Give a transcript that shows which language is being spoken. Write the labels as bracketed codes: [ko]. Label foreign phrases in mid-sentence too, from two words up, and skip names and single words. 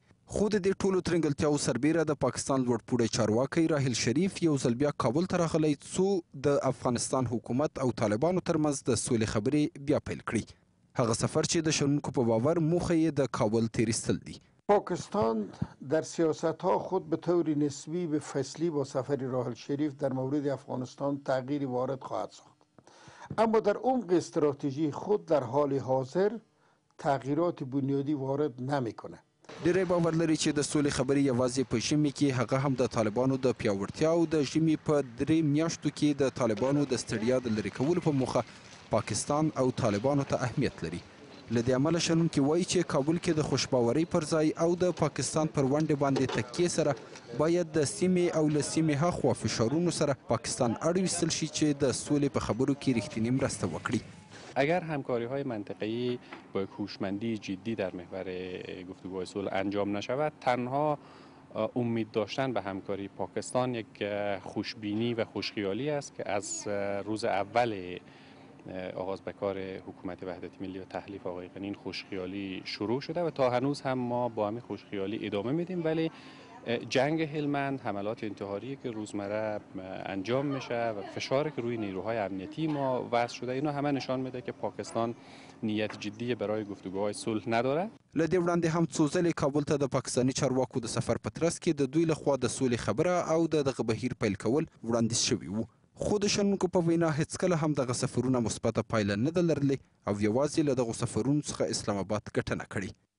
[ps] خو د دې ټولو ترنګلتیاوو سربیره د پاکستان لوړپوړی چارواکی راحیل شریف یو ځل بیا کابل ته راغلی څو د افغانستان حکومت او طالبانو ترمنځ د سولې خبرې بیا پیل کړي. هغه سفر چې د شنونکو په باور موخه یې د کابل تیریستل دي. [fa] پاکستان در سیاست ها خود به طور نسبی به فصلی با سفر راحل شریف در مورد افغانستان تغییری وارد خواهد ساخت، اما در عمق استراتژی خود در حال حاضر تغییرات بنیادی وارد نمیکنه. [ps] ډیری باور لري چې د سولې خبرې یوازې په ژمي کې، هغه هم د طالبانو د پیاوړتیا او د ژمي په 3 میاشتو کې د طالبانو د ستړیا د لرې کولو په موخه پاکستان او طالبانو ته اهمیت لري. له دې امله شنونکي وایي چې کابل کې د خوشباورۍ پر ځای او د پاکستان پر ونډې باندې تکیې سره باید د سیمې او له سیمې هاخوا فشارونو سره پاکستان اړویستل شي چې د سولې په خبرو کې رښتینې مرسته وکړي. [fa] اگر همکاری‌های منطقه‌ای با هوشمندی جدی در محور گفتگوهای صلح انجام نشود، تنها امید داشتن به همکاری پاکستان یک خوشبینی و خوشخیالی است که از روز اول آغاز به کار حکومت وحدت ملی و تحلیف آقای غنی خوشخیالی شروع شده و تا هنوز هم ما با همین خوشخیالی ادامه میدیم، ولی جنگ هلمند، حملات انتحاری که روزمره انجام میشه و فشاری که روی نیروهای امنیتی ما وضع شده، اینا همه نشان میده که پاکستان نیت جدی برای گفتگوهای صلح نداره. [ps] له دې وړاندې هم څو ځلې کابل ته د پاکستاني چارواکو د سفر په ترڅ کې د دوی لخوا د سولې خبره او دغه بهیر پیل کول وړاندیز شوي وو. خو د شنونکو په وینا هیڅکله هم دغه سفرونه مثبته پایله نه ده لرلې او یوازې له دغو سفرونو څخه اسلام آباد ګټنه کړې.